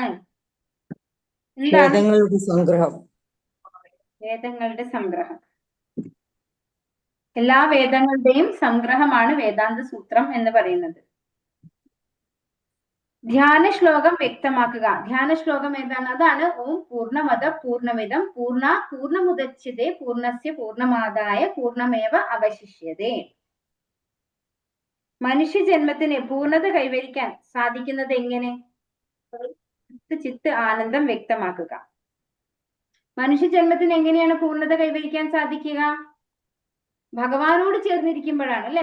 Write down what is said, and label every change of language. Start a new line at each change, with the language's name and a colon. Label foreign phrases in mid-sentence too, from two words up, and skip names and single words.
Malayalam: വേദങ്ങളുടെ സംഗ്രഹം. വേദങ്ങളുടെ സംഗ്രഹം. എല്ലാ വേദങ്ങളുടെയും സംഗ്രഹമാണ് വേദാന്ത സൂത്രം എന്ന് പറയുന്നത്. ധ്യാന ശ്ലോകം വ്യക്തമാക്കുക. ധ്യാന ശ്ലോകം ഏതാണ്? അതാണ്
Sanskrit: ഓം പൂർണ്ണമദ പൂർണ്ണമിദം പൂർണ്ണമുദച്യതേ പൂർണ്ണസ്യ പൂർണ്ണമാദായ പൂർണ്ണമേവ അവശിഷ്യതേ.
Malayalam: മനുഷ്യ ജന്മത്തിന് പൂർണ്ണത കൈവരിക്കാൻ സാധിക്കുന്നത് എങ്ങനെ? ചിത്ത് ആനന്ദം വ്യക്തമാക്കുക. മനുഷ്യ ജന്മത്തിന് എങ്ങനെയാണ് പൂർണ്ണത കൈവരിക്കാൻ സാധിക്കുക? ഭഗവാനോട് ചേർന്നിരിക്കുമ്പോഴാണ്, അല്ലെ?